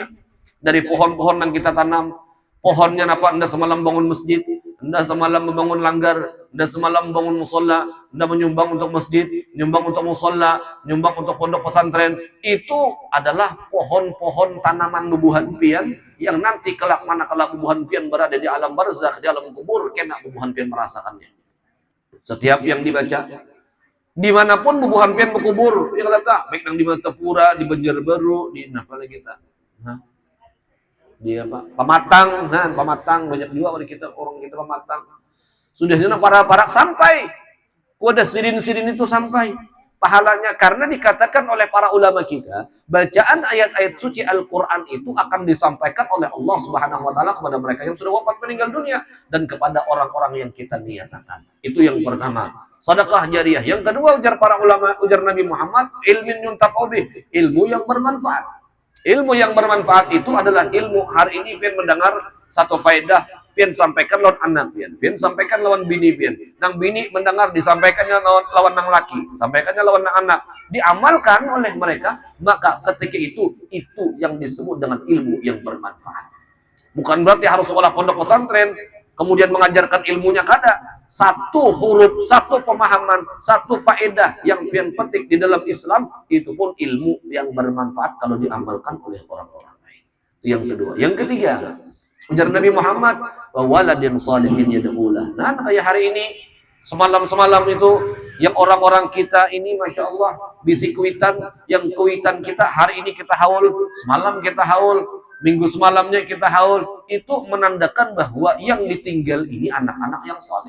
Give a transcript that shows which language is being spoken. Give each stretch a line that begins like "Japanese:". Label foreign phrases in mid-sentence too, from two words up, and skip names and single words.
Indonesian: Dari pohon-pohon yang kita tanam, pohonnya apa? Anda semalam bangun masjid, Anda semalam membangun langgar, Anda semalam bangun musola, Anda menyumbang untuk masjid, menyumbang untuk musola, menyumbang untuk pondok pesantren. Itu adalah pohon-pohon tanaman
Banjar: bubuhan pian
Indonesian: yang nanti kelak manakala
Banjar: bubuhan pian
Indonesian: berada di alam barzakh, di alam kubur,
Banjar: kena bubuhan pian
Indonesian: merasakannya. Setiap yang dibaca, dimanapun
Banjar: bubuhan pian
Indonesian: berkubur, yang kata baik di Matapura, di Banjarbaru, di apa lagi kita, di apa, Pematang, nah Pematang banyak juga orang kita Pematang. Sudah para sampai, kuda sirin-sirin itu sampai pahalanya, karena dikatakan oleh para ulama kita, bacaan ayat-ayat suci Al-Quran itu akan disampaikan oleh Allah
Arabic: سبحانه وتعالى
Indonesian: kepada mereka yang sudah wafat meninggal dunia dan kepada orang-orang yang kita niatakan. Itu yang pertama, sedekah jariyah. Yang kedua, ujar para ulama, ujar Nabi Muhammad,
Arabic: علم ينتفع به,
Indonesian: ilmu yang bermanfaat.
Banjar: Ilmu yang bermanfaat itu adalah ilmu hari ini pian mendengar satu faedah, pian sampaikan lawan anak pian sampaikan lawan bini pian nang bini mendengar disampaikannya lawan nang laki, sampaikannya lawan nang anak,
Indonesian: diamalkan oleh mereka, maka ketika itu yang disebut dengan ilmu yang bermanfaat. Bukan berarti harus sekolah pondok pesantren kemudian mengajarkan ilmunya, kada. Satu huruf, satu pemahaman, satu faedah yang pian petik di dalam Islam, itu pun ilmu yang bermanfaat kalau diamalkan oleh orang-orang lain. Yang kedua. Yang ketiga, ujar Nabi Muhammad,
Arabic: وولد صالح يدعو له.
Indonesian: Nah, kayak hari ini, semalam itu, yang orang-orang kita ini,
Arabic: ما شاء الله,
Banjar: bisi kuitan,
Indonesian: yang kuitan kita, hari ini kita haul, semalam kita haul, minggu semalamnya kita haul, itu menandakan bahwa yang ditinggal ini anak-anak yang saleh.